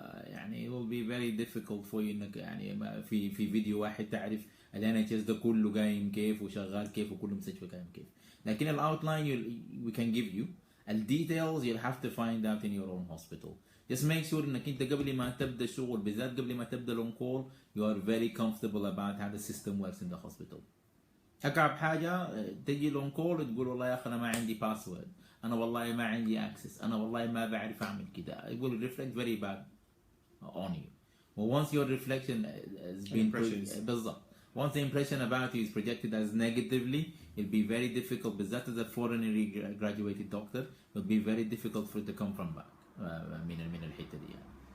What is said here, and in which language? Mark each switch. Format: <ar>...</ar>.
<ar>يعني</ar> <en>it will be very difficult for you</en> <ar>انك يعني في فيديو واحد تعرف ال NHS ده كله قايم كيف وشغال كيف وكل مستشفى قايم كيف.</ar> <en>لكن ال outline we can give you. ال details you'll have to find out in your own hospital. Just make sure</en> <ar>انك انت قبل ما تبدا الشغل، بالذات قبل ما تبدا الون كول،</ar> <en>you are very comfortable about how the system works in the hospital.</en> <ar>أكعب حاجة تجي لون كول تقول والله يا أخي أنا ما عندي باسورد، أنا والله ما عندي أكسس، أنا والله ما بعرف أعمل كده.</ar> <en>It will reflect very bad on you. But once your reflection has been</en> <ar>بالضبط.</ar> <en>Once the impression about you is projected as negatively, it'll be very difficult.</en> <ar>بالذات</ar> <en>as a foreign graduated doctor, it'll be very difficult for it to come from back</en> <ar>من الحتة دي يعني.</ar>